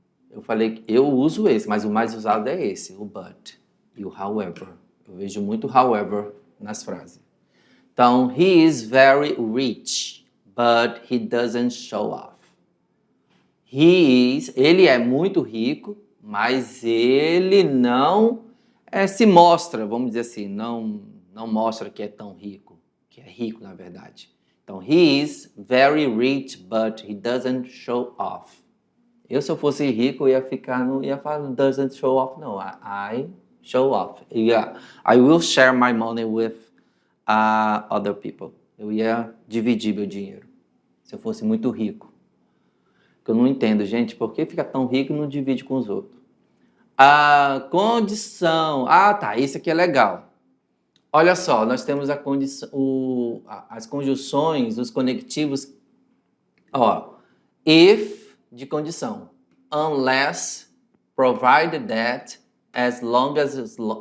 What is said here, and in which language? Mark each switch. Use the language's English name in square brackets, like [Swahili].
[Portuguese] Eu falei que eu uso esse, mas o mais usado é esse, o but e o however. Eu vejo muito however nas frases. Então, [English] he is very rich, but he doesn't show off. [Portuguese] Ele é muito rico, mas ele não se mostra, vamos dizer assim, não mostra que é tão rico, que é rico na verdade. Então, [English] he is very rich, but he doesn't show off. [Portuguese] Se eu fosse rico, eu ia falar [English] doesn't show off, [Portuguese] não. [English] I show off. I will share my money with other people. [Portuguese] Eu ia dividir meu dinheiro, se eu fosse muito rico. Eu não entendo, gente, por que fica tão rico e não divide com os outros? A condição... tá, isso aqui é legal. Olha só, nós temos as conjunções, os conectivos. Ó, if de condição. [English] Unless, provided that, as long as...